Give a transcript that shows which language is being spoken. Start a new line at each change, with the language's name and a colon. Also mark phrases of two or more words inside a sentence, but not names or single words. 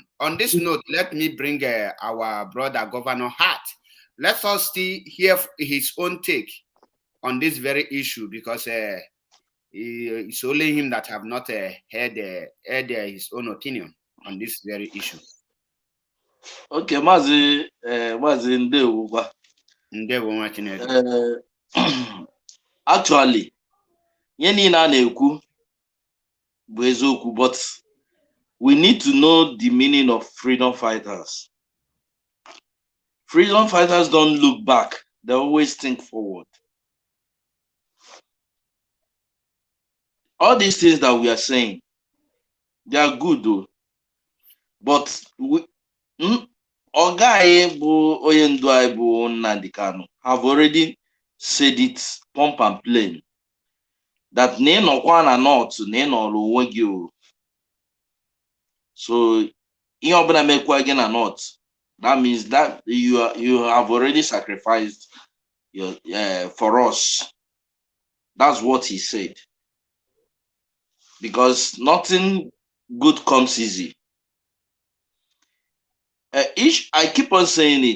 English: On this note, let me bring our brother, Governor Hart. Let us hear his own take on this very issue, because it's only him that have not heard his own opinion on this very issue. Okay, Mazi Ndewo.
Igbo: Actually, yeni na na-ekwu bụ eziokwu,
English: but we need to know the meaning of freedom fighters. Freedom fighters don't look back, they always think forward. All these things that we are saying, they are good though, but
Igbo: Oga bụ onye ndu anyị bụ Nnamdi Kanu
English: have already said it pump and plain that
Igbo: na ịnọkwa na north na ịnọrọ onwe gị o.
English: So
Igbo: ihe ọbụla mekwa gị na north,
English: that means that you have already sacrificed for us. That's what he said. because nothing good comes easy. I keep on saying it.